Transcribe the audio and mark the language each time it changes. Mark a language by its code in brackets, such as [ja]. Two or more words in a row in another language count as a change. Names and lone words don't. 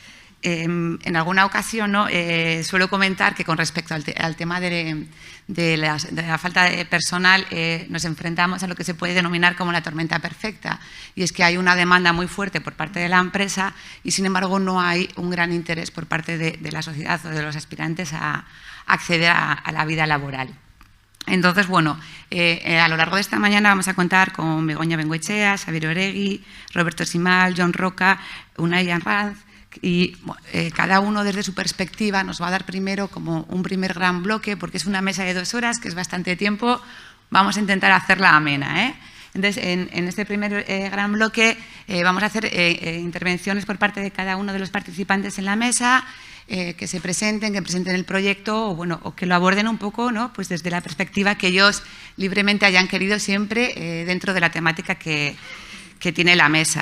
[es] En alguna ocasión suelo comentar que con respecto al tema de la falta de personal nos enfrentamos a lo que se puede denominar como la tormenta perfecta, y es que hay una demanda muy fuerte por parte de la empresa y sin embargo no hay un gran interés por parte de la sociedad o de los aspirantes a acceder a la vida laboral. Entonces, bueno, a lo largo de esta mañana vamos a contar con Begoña Bengoechea, Xabier Oregui, Roberto Simal, Jon Roca, Unai Arranz, y cada uno desde su perspectiva nos va a dar primero como un primer gran bloque, porque es una mesa de 2 horas, que es bastante tiempo. Vamos a intentar hacerla amena, Entonces, en este primer gran bloque vamos a hacer intervenciones por parte de cada uno de los participantes en la mesa, que se presenten, que presenten el proyecto o que lo aborden un poco, pues desde la perspectiva que ellos libremente hayan querido, siempre dentro de la temática que tiene la mesa.